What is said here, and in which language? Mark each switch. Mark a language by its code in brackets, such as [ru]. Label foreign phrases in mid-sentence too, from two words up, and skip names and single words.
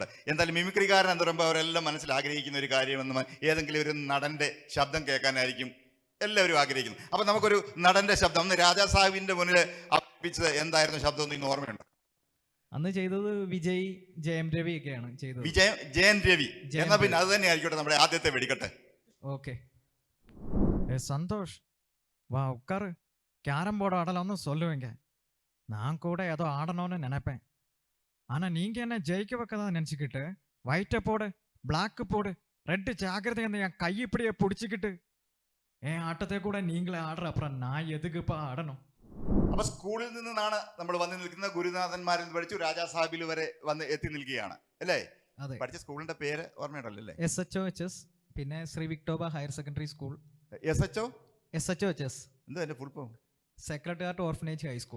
[ml] എന്തായാലും മിമിക്രിക്കാരൻ എന്ന് പറയുമ്പോൾ അവരെല്ലാം മനസ്സിൽ ആഗ്രഹിക്കുന്ന ഒരു കാര്യമെന്ന് ഏതെങ്കിലും ഒരു നടന്റെ ശബ്ദം കേൾക്കാനായിരിക്കും എല്ലാവരും ആഗ്രഹിക്കുന്നത്. അപ്പൊ നമുക്കൊരു നടന്റെ ശബ്ദം, അന്ന് രാജാ സാഹിബിന്റെ മുന്നിൽ അവതരിപ്പിച്ചത് എന്തായിരുന്നു ശബ്ദം എന്ന് ഇന്ന് ഓർമ്മയുണ്ട്? അന്ന് ചെയ്തത് വിജയ്, ജയം രവി ഒക്കെയാണ് ചെയ്തത്. ജയൻ രവി. എന്നാ പിന്നെ അത് തന്നെ ആയിരിക്കട്ടെ നമ്മുടെ ആദ്യത്തെ വെടിക്കെട്ട്. ഓക്കെ. [ta] சந்தோஷ் வா உட்காரு. கேரம் போர்டு ஆடலாம்னு சொல்லுவீங்க. நான் கூட ஏதோ ஆடணும்னு நினைப்பேன். ஆனா நீங்க என்ன ஜெயிக்க வைக்கதான் நினைச்சுக்கிட்டு ஒயிட்டை போடு, பிளாக்கு போடு, ரெட்டு ஜாக்கிரதை என் கை இப்படியே பிடிச்சிக்கிட்டு என் ஆட்டத்தை கூட நீங்களே ஆடுற, அப்புறம் நான் எதுக்குப்பா ஆடணும்? [ml] അപ്പൊ സ്കൂളിൽ നിന്നാണ് നമ്മൾ വന്ന് നിൽക്കുന്ന. ഗുരുനാഥന്മാരിൽ നിന്ന് പഠിച്ചു രാജാ സാഹിബിൽ വരെ വന്ന് എത്തി നിൽക്കുകയാണ് അല്ലേ? അതെ. പഠിച്ച സ്കൂളിന്റെ പേര് ഓർമ്മയുണ്ടല്ലോ? SHOHS, പിന്നെ ശ്രീ വിക്ടോബ ഹയർ സെക്കൻഡറി സ്കൂൾ. SHO SHOHS എന്താ എന്റെ ഫുൾ ഫോം? സെക്രട്ടേറിയറ്റ് ഓർഫനേജ് ഹൈസ്കൂൾ.